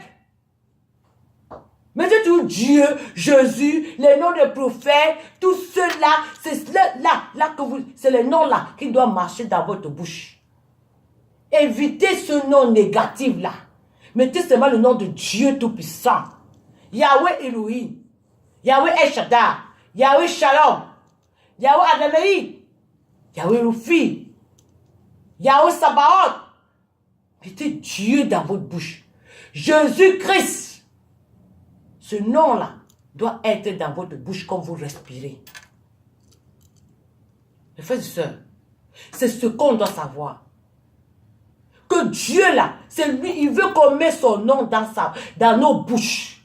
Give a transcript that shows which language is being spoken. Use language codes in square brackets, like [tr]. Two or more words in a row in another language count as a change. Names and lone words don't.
[fr] Mettez toujours Dieu, Jésus, les noms des prophètes, tout cela, c'est là que vous, c'est les noms là qui doivent marcher dans votre bouche. Évitez ce nom négatif là. Mettez seulement le nom de Dieu Tout-Puissant. Yahweh Elohim, Yahweh El Shaddai, Yahweh Shalom, Yahweh Adonai, Yahweh Rufi, Yahweh Sabaoth. Mettez Dieu dans votre bouche. Jésus-Christ. Ce nom-là doit être dans votre bouche quand vous respirez. Mes frères et sœurs, c'est ce qu'on doit savoir. Que Dieu là, c'est lui, il veut qu'on mette son nom dans nos bouches.